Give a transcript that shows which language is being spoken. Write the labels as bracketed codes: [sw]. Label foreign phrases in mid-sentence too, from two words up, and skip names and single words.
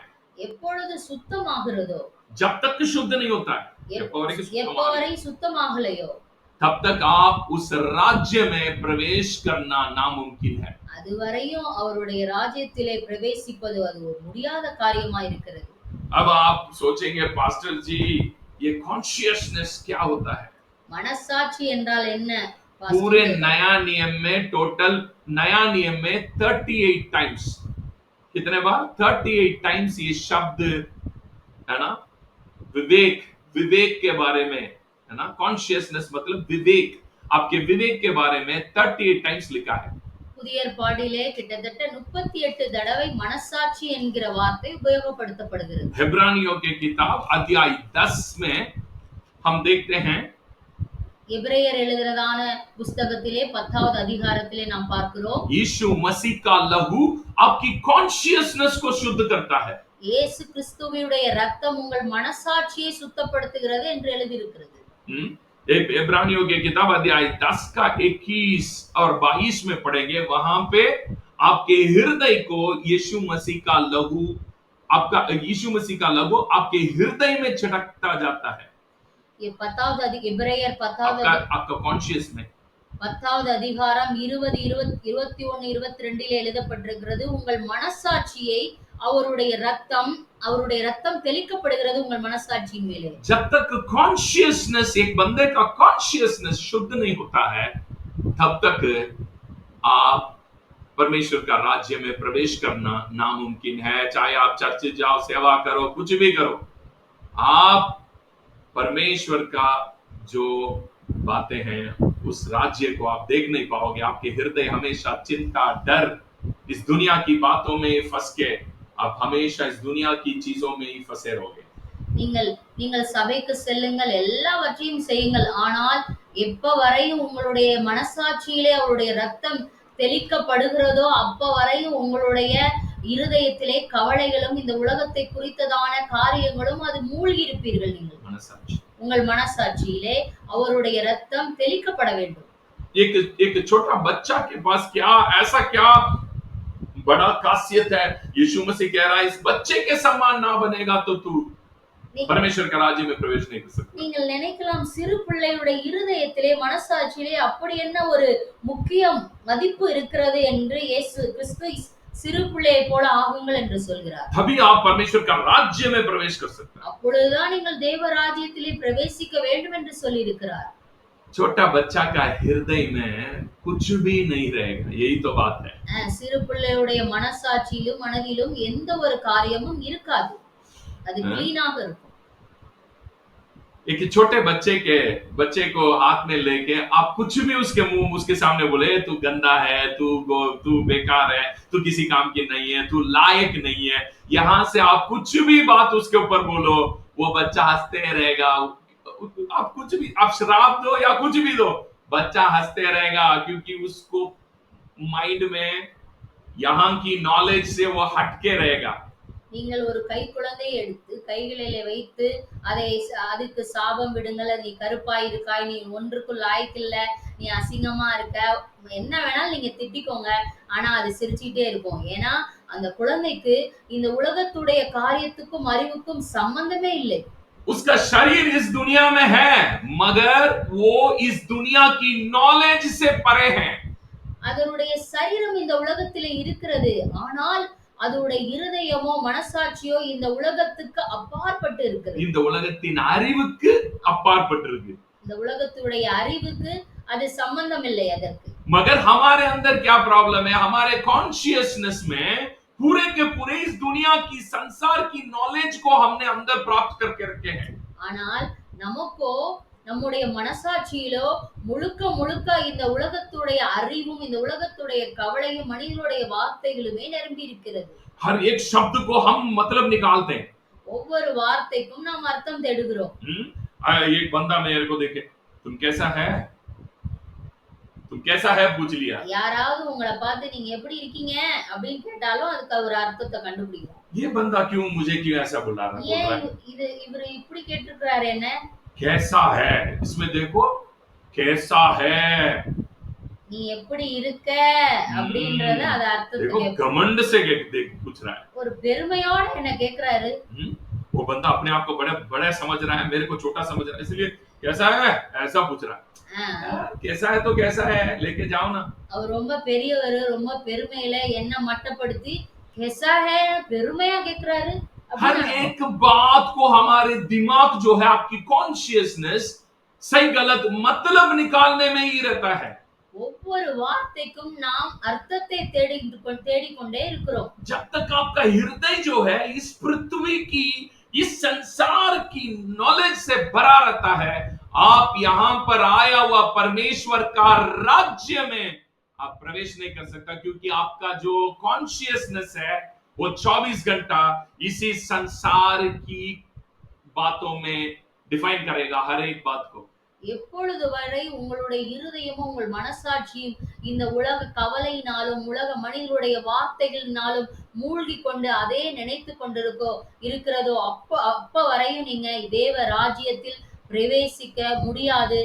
[ta] எப்பொழுது சுத்தமாகிறதோ, [hi] जब तक शुद्ध नहीं होता है, [ta] எப்போ வரை சுத்தமாகலையோ, [hi] तब तक आप उस राज्य में प्रवेश करना नामुमकिन है. [ta] அதுவரையும் அவருடைய ராஜ்யத்திலே பிரவேசிப்பது அது ஒரு முடியாத காரியமா இருக்கிறது. [hi] अब आप सोचेंगे पास्टर जी ये कॉन्शियसनेस क्या होता है? [ta] மனசாட்சி என்றால் என்ன? [hi] पूरे नया नियम में टोटल नया नियम में 38 टाइम्स, कितने बार? 38 टाइम्स ये शब्द है ना, विवेक के बारे में है ना, कॉन्शियसनेस मतलब विवेक, आपके विवेक के बारे में 38 टाइम्स लिखा है. [ta] புதிய ஏற்பாட்டிலே கிட்டத்தட்ட 38 தடவை மனசாட்சி என்கிற வார்த்தை உபயோகப்படுத்தப்படுகிறது. [hi] इब्रानियों की किताब अध्याय 10 में हम देखते हैं, [ta] எபிரேயர் எழுதுறதான புத்தகத்திலே 10வது அதிகாரத்திலே நாம் பார்க்கிறோம், [hi] यीशु मसीह का लहू आपकी कॉन्शियसनेस को शुद्ध करता है. [ta] இயேசு கிறிஸ்துவினுடைய இரத்தம் உங்கள் மனசாட்சியை சுத்தப்படுத்துகிறது என்று எழுதியிருக்கிறது. [hi] इब्रानियों की किताब अध्याय 10 का 21 और 22 में पढ़ेंगे, वहां पे आपके हृदय को यीशु मसीह का लहू आपके हृदय में छिड़कता जाता है. [ta] ये 10வது எபிரேயர் 10வது [hi] आपका कॉन्शियस में [ta] 10வது அதிகாரம் 20 21 22 எழுதப்பட்டிருக்கிறது. உங்கள் மனசாட்சியை அவருடைய ரத்தம் தெளிக்கப்படுகிறது உங்கள் மனசாட்சியின் மேலே. [hi] जब तक कॉन्शियसनेस, एक बंदे का कॉन्शियसनेस शुद्ध नहीं होता है, तब तक आप परमेश्वर का राज्य में प्रवेश करना नामुमकिन है. चाहे आप चर्च जाओ, सेवा करो, कुछ भी करो, आप परमेश्वर का जो बातें हैं उस राज्य को आप देख नहीं पाओगे. आपके हृदय हमेशा चिंता, डर, इस दुनिया की बातों में फंस के आप हमेशा इस दुनिया की चीजों में ही फंसे रहोगे. [ta] நீங்கள் சபைக்கு செல்லுங்கள், எல்லாவற்றையும் செய்யுங்கள், ஆனால் எப்ப வரையும் உங்களுடைய மனசாட்சியிலே அவருடைய ரத்தம் தெளிக்கப்படுகிறதோ அப்ப வரையும் உங்களுடைய இருதயத்திலே கவலைகளும் இந்த உலகத்தை குறித்ததான காரியங்களும் அது மூழ்கி இருப்பீர்கள். நீங்கள் உங்கள் மனசாட்சியிலே அவருடைய ரத்தம் தெளிக்கப்பட வேண்டும். [hi] एक छोटा बच्चा के पास ऐसा क्या बड़ा खासियत है? यीशु मसीह कह रहा है, इस बच्चे के समान ना बनेगा तो तू परमेश्वर के राज्य में प्रवेश नहीं कर सकता. [ta] நீங்கள் நினைக்கலாம், சிறு பிள்ளையுடைய இருதயத்திலே மனசாட்சியிலே அப்படி என்ன ஒரு முக்கிய மதிப்பு இருக்கிறது என்று இயேசு கிறிஸ்து சிறு பிள்ளையை போல ஆகுங்கள் என்று சொல்கிறார். [hi] तभी आप परमेश्वर का राज्य में प्रवेश कर सकते हैं. [ta] அப்பொழுதுதான் நீங்கள் தேவ ராஜ்யத்திலே பிரவேசிக்க வேண்டும் என்று சொல்லி இருக்கிறார். [hi] छोटा बच्चा का हृदय में कुछ भी नहीं रहेगा, यही तो बात है. [ta] சிறு பிள்ளையுடைய மனசாட்சியிலும் மனதிலும் எந்த ஒரு காரியமும் இருக்காது, அது க்ளீனாக இருக்கும். [hi] एक छोटे बच्चे को हाथ में लेके आप कुछ भी उसके सामने बोले, तू गंदा है, तू बेकार है, तू किसी काम की नहीं है, तू लायक नहीं है, यहाँ से आप कुछ भी बात उसके ऊपर बोलो, वो बच्चा हंसते रहेगा. आप कुछ भी, आप श्राप दो या कुछ भी दो, बच्चा हंसते रहेगा, क्योंकि उसको माइंड में यहाँ की नॉलेज से वो हटके रहेगा. [ta] நீங்கள் ஒரு கை குழந்தையை எடுத்து கைகளிலே வைத்து அதுக்கு சாபம் விடுங்கள், நீ கருப்பாய் இருக்காய், நீ ஒன்றுக்குள் லாய்க்கில்ல, நீ அசிங்கமா இருக்க, என்ன வேணாலும் நீங்க திட்டிக்கோங்க, ஆனா அது சிரிச்சுட்டே இருக்கும். ஏன்னா அந்த குழந்தைக்கு இந்த உலகத்துடைய காரியத்துக்கும் அறிவுக்கும் சம்பந்தமே இல்லை. [hi] उसका शरीर इस दुनिया में है, मगर वो इस दुनिया की नॉलेज से परे है. [ta] அதனுடைய சரீரம் இந்த உலகத்திலே இருக்கிறது, ஆனால் அதோடைய இருதயமோ மனசாட்சியோ இந்த உலகத்துக்கு அப்பாற்பட்டு இருக்கிறது. இந்த உலகத்தின் அறிவுக்கு அப்பாற்பட்டு இருக்கு. இந்த உலகத்துடைய அறிவுக்கு அது சம்பந்தம் இல்லை அதற்கு. [hi] मगर हमारे अंदर क्या प्रॉब्लम है? हमारे कॉन्शियसनेस में पूरे के पूरे इस दुनिया की, संसार की नॉलेज को हमने अंदर प्राप्त करके रखे हैं. [ta] ஆனால் நமக்கோ நம்முடைய மனசாட்சியிலோ முழுக்க இந்த உலகத்துடைய அறிவும் இந்த உலகத்துடைய கவலையும் மனிதனுடைய வார்த்தைகளுமே நிரம்பி இருக்கிறது. [hi] हर एक शब्द को हम मतलब निकालते हैं. [ta] ஒவ்வொரு வார்த்தைக்கும் நாம் அர்த்தம் தேடுகிறோம். [hi] एक बंदा मेरे को देखे, तुम कैसा है पूछ लिया. [ta] யாராவது உங்களை பார்த்து நீங்க எப்படி இருக்கீங்க அப்படின்னு கேட்டாலும் அதுக்கு ஒரு அர்த்தத்தை கண்டுபிடிக்கும். [hi] ये बंदा क्यों मुझे क्यों ऐसा बोल रहा [ta] ஏன் [hi] है [ta] இது இவரு இப்படி கேட்டிருக்கிறாரு என்ன? [hi] कैसा है इसमें देखो कैसा है [ta] நீ எப்படி இருக்க அப்படின்றத அது அர்த்தத்தை [hi] देखो [ta] கேட்பாரு. [hi] घमंड से देख पूछ रहा है [ta] ஒரு பெருமையோட என்ன கேக்குறாரு. [hi] वो बंदा अपने आप को बड़ा बड़ा समझ रहा है मेरे को छोटा समझ रहा है इसलिए कैसा है ऐसा पूछ रहा है कैसा है तो कैसा है लेके जाओ ना [ta] அவர் ரொம்ப பெரியவர், ரொம்ப பெருமையில என்ன மட்டப்படுத்தி [hi] कैसा है [ta] பெருமையா கேக்குறாரு. [hi] हर एक बात को हमारे दिमाग जो है आपकी कॉन्शियसनेस सही गलत मतलब निकालने में ही रहता है [ta] ஒவ்வொரு வார்த்தைக்கும் நாம் அர்த்தத்தை தேடிக்கொண்டே இருக்கிறோம். [hi] जब तक आपका हृदय जो है इस पृथ्वी की इस संसार की नॉलेज से भरा रहता है आप यहां पर आया हुआ परमेश्वर का राज्य में आप प्रवेश नहीं कर सकता क्योंकि आपका जो कॉन्शियसनेस है वो 24 घंटा इसी संसार की बातों में डिफाइन करेगा हर एक बात को [ta] எப்பொழுது வரை உங்களுடைய இருதயமும் உங்கள் மனசாட்சியும் இந்த உலக கவலையினாலும் உலக மனிதனுடைய வார்த்தைகளினாலும் மூழ்கி கொண்டு அதே நினைத்து இருக்கிறதோ அப்ப வரையும் நீங்க தேவ ராஜ்யத்தில் பிரவேசிக்க முடியாது.